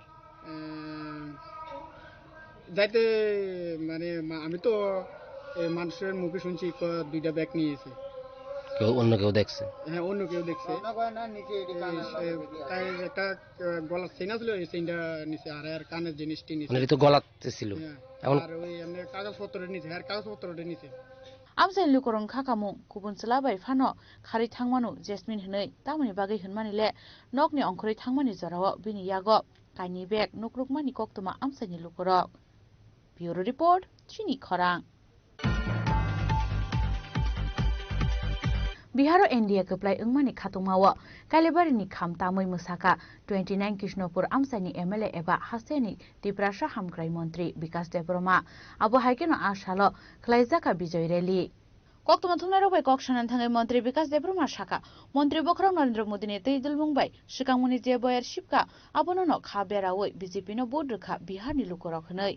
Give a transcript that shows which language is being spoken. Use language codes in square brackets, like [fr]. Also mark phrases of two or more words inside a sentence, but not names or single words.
[bn] যাইতে মানে আমি তো মানুষের মুখে শুনছি 2টা ব্যাগ নিয়েছে। অন্য কেউ দেখছে? হ্যাঁ, অন্য কেউ দেখছে। একটা গলার চেইন ছিল, এই চেইনটা নিচে, আর কানের জিনিসটি নিচে। মানে তো গলাতে ছিল। এখন আর ওই এমনি কাগজপত্রের নিচে, আর কাগজপত্রের নিচে। [trp] আমসাই লুকরং खाखामु गुबुन सोलाबाय फानो खारि थांमानु जेसमिन हनै तामनि बागै होनमानिले नगनि अंखरै थांमानि जराव बिनि यागो काइनि बेग नुकरुकमानि कक्तमा আমসাইनि लुकरक [en] bureau report [trp] चिनि खरां बिहार एनडीए कप्लाय अंगमानि खातुमाव कालेबारिनि खामतामै मुसाका 29 कृष्णपुर आमसाइनि एमएलए एबा हासेनि तिप्रासा हामग्राय मन्त्री विकास देब्रमा आबो हाइकेनो आशालो खलाइजाका विजय रैली कक्तमा थुमनारबाय कक्सनान थाङै मन्त्री विकास देब्रमा साका मन्त्री बखरं नरेन्द्र मोदीनि तैदुल मुंबाय सिगांमुनि जे बयार शिपका आबोनो खाबेरावै बीजेपी नो बोर्ड रखा बिहारनि लुकरक हनै